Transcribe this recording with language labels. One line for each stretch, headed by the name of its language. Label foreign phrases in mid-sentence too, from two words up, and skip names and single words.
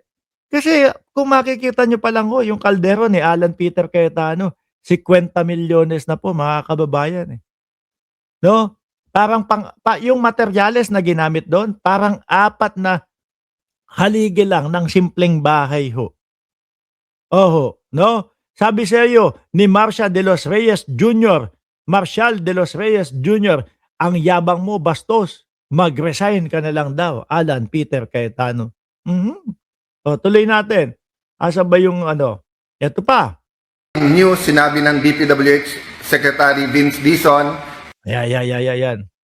Filipino: Kasi kung makikita nyo pa lang yung kaldero ni Alan Peter Cayetano, 50 milyones na po, mga kababayan. No? Parang yung materyales na ginamit doon, parang 4 na haligi lang ng simpleng bahay ho. Oho, no? Sabi sa iyo ni Marcia de los Reyes Jr., Marshall de los Reyes Jr., ang yabang mo bastos, mag-resign ka na lang daw, Alan Peter Cayetano. O, tuloy natin. Asa ba yung ano? Ito pa. News, sinabi ng DPWH Secretary Vince Dizon. Yan.